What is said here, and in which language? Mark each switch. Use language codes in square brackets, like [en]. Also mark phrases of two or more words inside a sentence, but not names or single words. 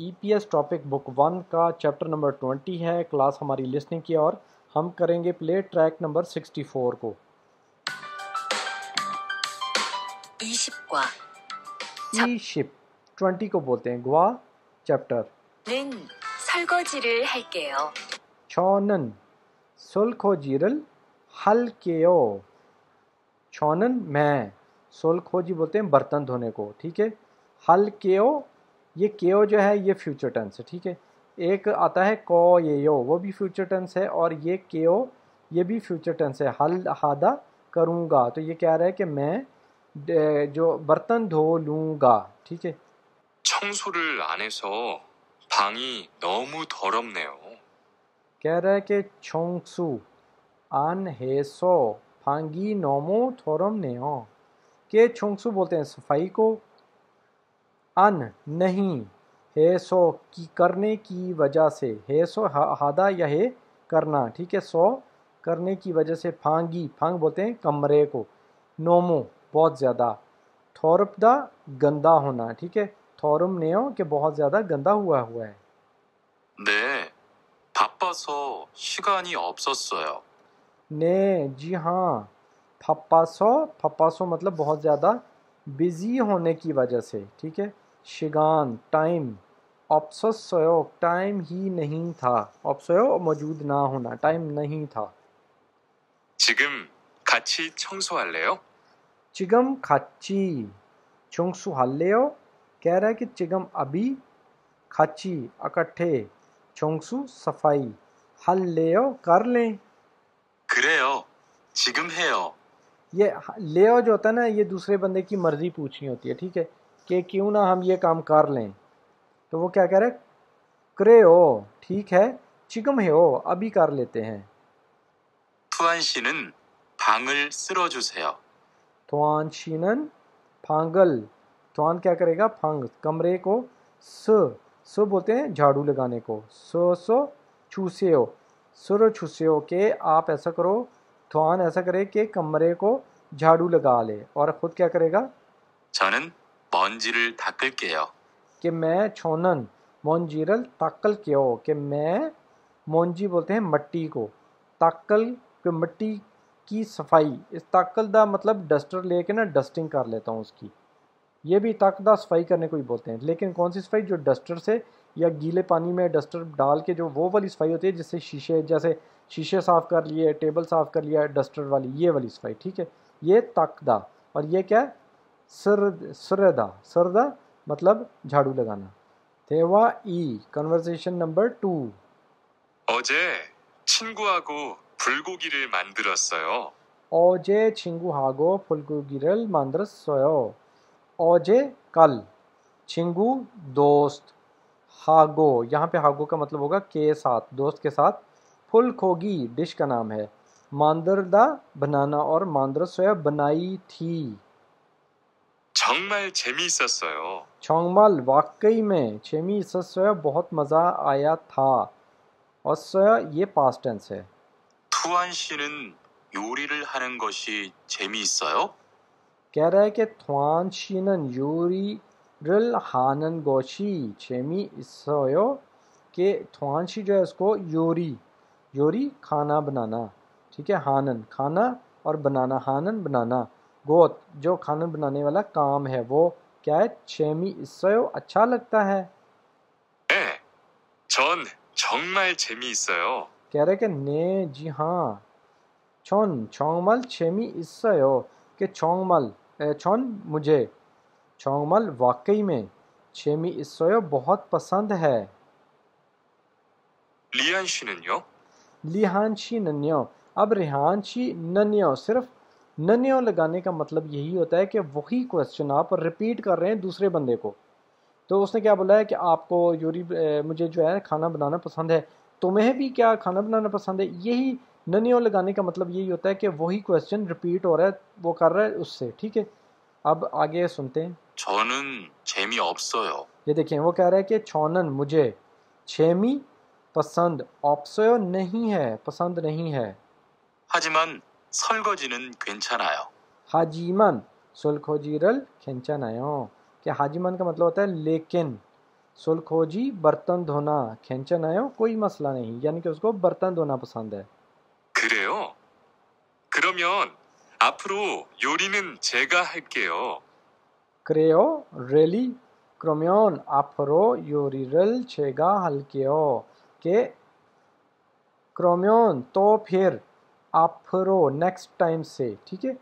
[hi] EPS टॉपिक बुक 1 का [en] chapter number [hi] 20 है। क्लास हमारी लिसनिंग की और हम करेंगे [en] play track number [hi] 64 को। [ko] 20과 [hi] 20 को बोलते हैं ग्वा चैप्टर। [ko] 는 설거지를 할게요. 저는 설거지를 할게요. [hi] छोनन मैं, सोलखोजी बोलते हैं बर्तन धोने को, ठीक है। हलकेओ, ये केओ जो है ये [en] future tense [hi] है, ठीक है। एक आता है [ko] 거예요, [hi] वो भी [en] future tense [hi] है, और ये केओ ये भी [en] future tense [hi] है। [ko] 할 하다 [hi] करूँगा, तो ये कह रहा है कि मैं जो बर्तन धो लूँगा, ठीक है। [ko] 청소를 안 해서 방이 너무 더럽네요. [hi] कह रहा है कि [ko] 청소 안 해서 방이 너무 더럽네요, [hi] के छोंगसु बोलते हैं सफाई को, अन नहीं, हेसो की करने की वजह से, [ko] 해서 하다 [hi] या हे करना, ठीक है। सो करने की वजह से, [ko] 방이 방 [hi] बोलते हैं कमरे को, नोमो बहुत ज़्यादा, थोरपदा गंदा होना, ठीक है। [ko] 더럽네요 [hi] के बहुत ज़्यादा गंदा हुआ है। [ko] 네, 바빠서 시간이 없었어요. [hi] ने जी हाँ, फप्पासो मतलब बहुत ज़्यादा बिज़ी होने की वजह से, ठीक है। शिगान टाइम, ऑप्सोसोयो टाइम ही नहीं था, ऑप्सोयो मौजूद ना होना, टाइम नहीं था। [ko] 지금 같이 청소할래요? 지금 같이 청소 할래요, [hi] कह रहा है कि चिगम अभी, खाची इकट्ठे, चुंगसु सफाई, हल्लेओ कर लें। [ko] 그래요. 지금 해요. [hi] ये लेओ जो होता है ना, ये दूसरे बंदे की मर्जी पूछनी होती है, ठीक है, कि क्यों ना हम ये काम कर लें। तो वो क्या कह रहे हैं, क्रेओ ठीक है, [ko] 지금 해요 [hi] अभी कर लेते हैं। [ko] 투안 씨는 방을 쓸어주세요. 투안 씨는 방을, [hi] थ्वान क्या करेगा, फांग कमरे को, सो बोलते हैं झाड़ू लगाने को, [ko] 쓸어 주세요 쓸어 주세요 [hi] के आप ऐसा करो, थ्वान ऐसा करे कि कमरे को झाड़ू लगा ले, और ख़ुद क्या करेगा, [ko] 저는 먼지를 닦을게요. [hi] कि मैं [ko] 저는 먼지를 닦을게요, [hi] कि मैं मोंजी बोलते हैं मट्टी को, ताकल के मिट्टी की सफाई, इस ताकल दा मतलब डस्टर लेके ना डस्टिंग कर लेता हूँ उसकी, ये भी ताकदा सफाई करने को ही बोलते हैं। लेकिन कौन सी सफाई, जो डस्टर से या गीले पानी में डस्टर डाल के जो वो वाली सफाई होती है, जिससे शीशे, जैसे शीशे साफ़ कर लिए, टेबल साफ़ कर लिया, डस्टर वाली, ये वाली सफाई, ठीक है। ये ताकदा, और ये क्या है, सरदा मतलब झाड़ू लगाना। [ko] 대화 이 [en] conversation number [ko] 2। 어제 친구하고 불고기를 만들었어요. 어제 친구 하고 불고기를 만들었 어요, [hi] ओजे कल, छिंगू दोस्त, हागो यहाँ पे हागो का मतलब होगा के साथ, दोस्त के साथ, फुल खोगी डिश का नाम है, मांदरदा बनाना, और मांद्रस सोया बनाई थी। [ko] 정말 재미있었어요. [hi] छोंगमल वाकई में, [ko] 재미있었어요 [hi] बहुत मज़ा आया था, और सोया ये पास्ट टेंस है। [ko] 투안 씨는 요리를 하는 것이 재미있어요? [hi] कह रहा है कि [ko] 투안 씨는 요리 를 하는 것이 재미 있어요, [hi] के थ्वान शी जो है उसको योरी खाना बनाना, ठीक है, हानन खाना और बनाना, हानन बनाना, गोत जो खाना बनाने वाला काम है, वो क्या है, [ko] 재미있어요 [hi] अच्छा लगता है। [ko] 네, 전 정말 재미있어요. [hi] कह रहे कि ने जी हाँ, [ko] 정말 재미있어요, [hi] के छोंगमल छोन मुझे, छोंगमल वाकई में, [ko] 재미있어요 [hi] बहुत पसंद है। [ko] 리안 씨는요? 리안 씨는요, अब 리안 씨는요, [hi] सिर्फ नन्यो लगाने का मतलब यही होता है कि वही क्वेश्चन आप रिपीट कर रहे हैं दूसरे बंदे को। तो उसने क्या बोला है कि आपको यूरी मुझे जो है खाना बनाना पसंद है, तुम्हें भी क्या खाना बनाना पसंद है, यही ननियो लगाने का मतलब यही होता है कि वही [en] question repeat [hi] हो रहा है, वो कर रहा है उससे, ठीक है। अब आगे सुनते हैं। [ko] 저는 재미없어요. [hi] ये देखें वो कह रहा है कि छोनन मुझे, छेमी पसंद, ऑप्सयो नहीं है, पसंद नहीं है। [ko] 하지만 설거지는 괜찮아요. 하지만 설거지는 괜찮아요, [hi] कि हाजीमन का मतलब होता है लेकिन, सुलखोजी बर्तन धोना, खेंचनायो कोई मसला नहीं, यानी कि उसको बर्तन धोना पसंद है। [ko] 그래요? 그러면 앞으로 요리는 제가 할게요. 그래요 그래 그러면 앞으로 요리는 제가 할게요, [hi] के क्रोम्योन तो फिर, आफरो [en] next time [hi] से, ठीक है।